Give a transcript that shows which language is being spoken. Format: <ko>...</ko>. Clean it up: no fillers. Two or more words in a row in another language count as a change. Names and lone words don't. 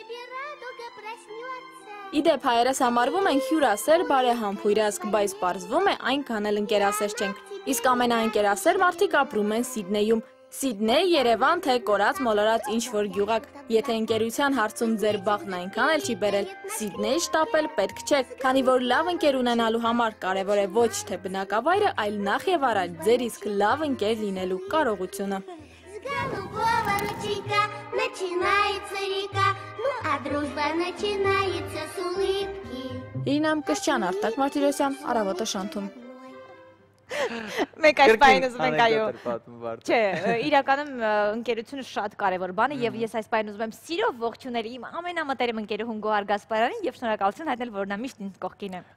<hy>Իդեպ հայերս համարվում են հյուրասեր, բարեհամբույրազգ, բայց պարզվում է այնքան էլ ընկերասեր չենք։ Իսկ ամենաընկերասեր մարդիկ ապրում են Սիդնեյում։ Սիդնեյ, Երևան, թե կորած մոլորած ինչ-որ գյուղակ։ Եթե ընկերության հարցում ձեր բախն այնքան էլ չի բերել, Սիդնեյ շտապել պետք չէ, քանի որ լավ ընկեր ունենալու համար կարևոր է ոչ թե бնակավայրը, այլ նախ եւ առաջ ձեր իսկ լավ ընկեր լինելու կարողությունը։</hy> <ru>Голубого ручейка начинается река, ну а дружба начинается с улыбки.</ru> <hy>Իրինամ Կրչյան, Արտակ Մարտիրոսյան, Առավոտը շանթում։ Մենք այս պահին ուզում ենք այո։ Չէ, իրականում ընկերությունը շատ կարևոր բան է եւ ես այս պահին ուզում եմ սիրով ողջունել իմ ամենամտերիմ ընկերուհուն Գոհար Գասպարյանին եւ շնորհակալություն հայտնել, որ նա միշտ ինձ կողքին է։</hy>